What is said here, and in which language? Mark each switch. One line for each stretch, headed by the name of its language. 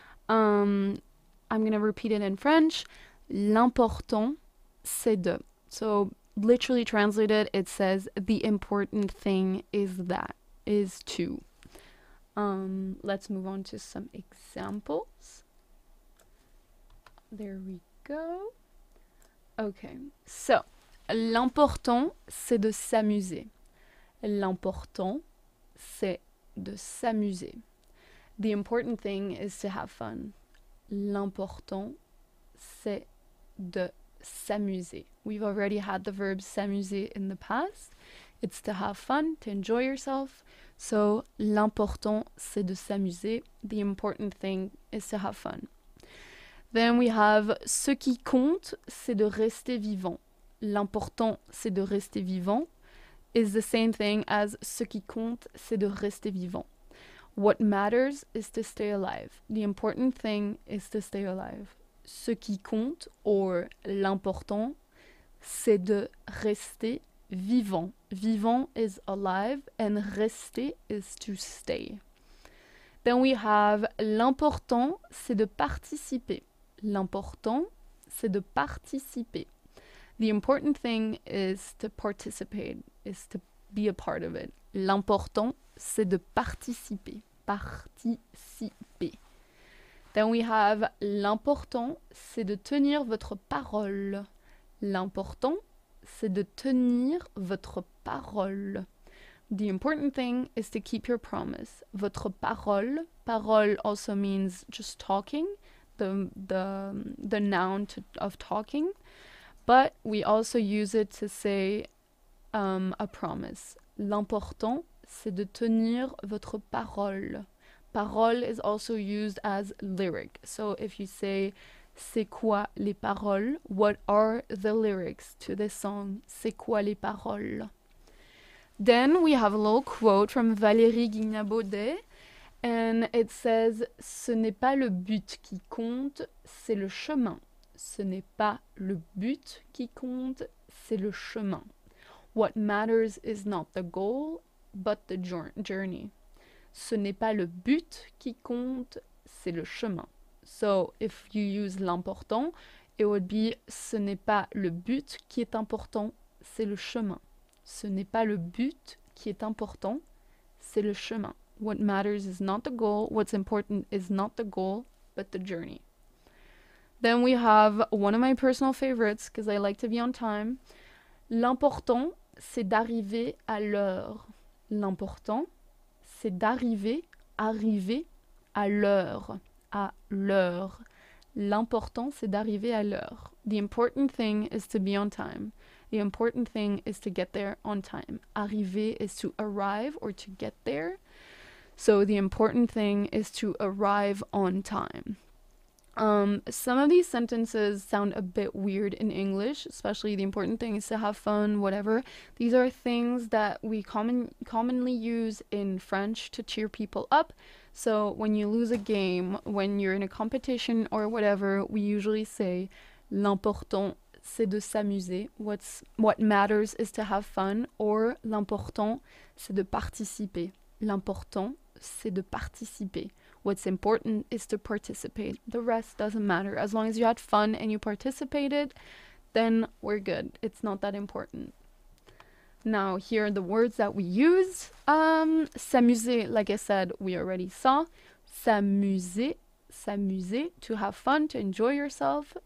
English: I'm going to repeat it in French.
French: L'important c'est de.
English: So literally translated, it says the important thing is that, is to. Let's move on to some examples. There we go. Okay, so
French: l'important c'est de s'amuser. L'important c'est de s'amuser.
English: The important thing is to have fun.
French: L'important c'est de s'amuser.
English: We've already had the verb s'amuser in the past. It's to have fun, to enjoy yourself.
French: So, l'important, c'est de s'amuser.
English: The important thing is to have fun. Then we have
French: ce qui compte, c'est de rester vivant. L'important, c'est de rester vivant
English: is the same thing as
French: ce qui compte, c'est de rester vivant.
English: What matters is to stay alive. The important thing is to stay alive.
French: Ce qui compte, or l'important, c'est de rester vivant.
English: Vivant is alive and rester is to stay. Then we have
French: l'important, c'est de participer. L'important, c'est de participer.
English: The important thing is to participate, is to be a part of it.
French: L'important, c'est de participer. Participer.
English: Then we have
French: l'important, c'est de tenir votre parole. L'important, c'est de tenir votre parole.
English: The important thing is to keep your promise. Votre parole, parole also means just talking, the noun of talking, but we also use it to say a promise.
French: L'important, c'est de tenir votre parole.
English: Parole is also used as lyric. So if you say
French: c'est quoi les paroles?
English: What are the lyrics to this song?
French: C'est quoi les paroles?
English: Then we have a little quote from Valérie Guignabaudet, and it says
French: ce n'est pas le but qui compte, c'est le chemin. Ce n'est pas le but qui compte, c'est le chemin.
English: What matters is not the goal, but the journey.
French: Ce n'est pas le but qui compte, c'est le chemin.
English: So, if you use l'important, it would be
French: ce n'est pas le but qui est important, c'est le chemin. Ce n'est pas le but qui est important, c'est le chemin.
English: What matters is not the goal, what's important is not the goal, but the journey. Then we have one of my personal favorites, because I like to be on time.
French: L'important, c'est d'arriver à l'heure. L'important, c'est d'arriver, arriver à l'heure. À l'heure. L'important, c'est d'arriver à l'heure.
English: The important thing is to be on time. The important thing is to get there on time. Arriver is to arrive or to get there. So the important thing is to arrive on time. Some of these sentences sound a bit weird in English, especially the important thing is to have fun, whatever. These are things that we commonly use in French to cheer people up. So when you lose a game, when you're in a competition or whatever, we usually say
French: l'important c'est de s'amuser.
English: What matters is to have fun, or
French: l'important c'est de participer. L'important c'est de participer.
English: What's important is to participate. The rest doesn't matter. As long as you had fun and you participated, then we're good. It's not that important. Now, here are the words that we use. S'amuser, like I said, we already saw. S'amuser, s'amuser, to have fun, to enjoy yourself.